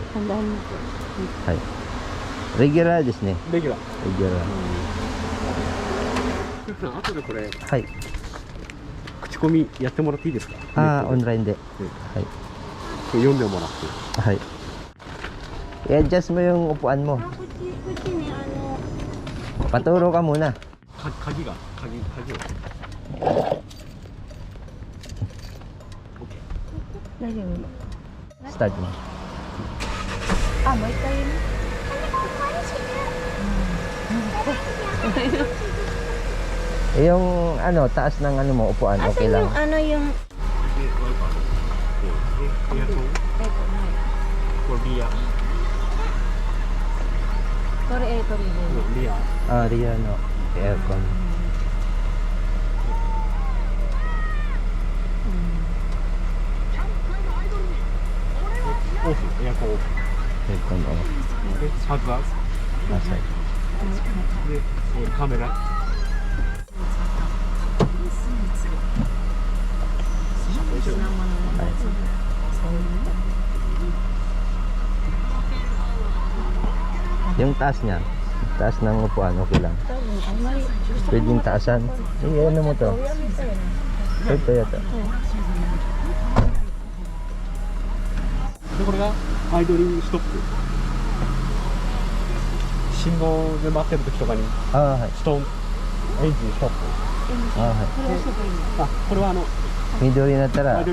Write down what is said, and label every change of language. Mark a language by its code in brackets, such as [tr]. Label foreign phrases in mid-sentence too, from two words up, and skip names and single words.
[ja] 簡単に。はい。レギュラーですね。レギュラー。レギュラー。後でこれ、はい。口コミやってもらっていいですか？ああ、オンラインで。はい。読んでもらって。 [tl] はい。I-adjust mo yung upuan mo. [ja] こっちね、 [tl] Paturo ka muna. [ja] 鍵を。大丈夫。 [tl] Start mo. [ja] あ、もう一回言うね。 [tl] Yung ano, taas ng ano mo, upuan, okay lang. [ja] あのyung エアコン。これリア。これリア。 [tl] Ah, riyan, no. Aircon. [ja] オフ。エアコンオフ。 [en] Aircon off. [ja] で、ハザー [tl] Nasa. [ja] ド。で、カメラ。 [tl] Yung taas niya, taas ng upuan, okay lang. [ja] 多分あんまり [tl] Pwedeng taasan. Ano mo to? Ito yata. [ja] で、これがアイドリングストップ。信号で待ってる時とかに、 Ah,はい。ストン、エンジンストップ。 Ah, これ押せばいいんだ。あ、これは緑になったら、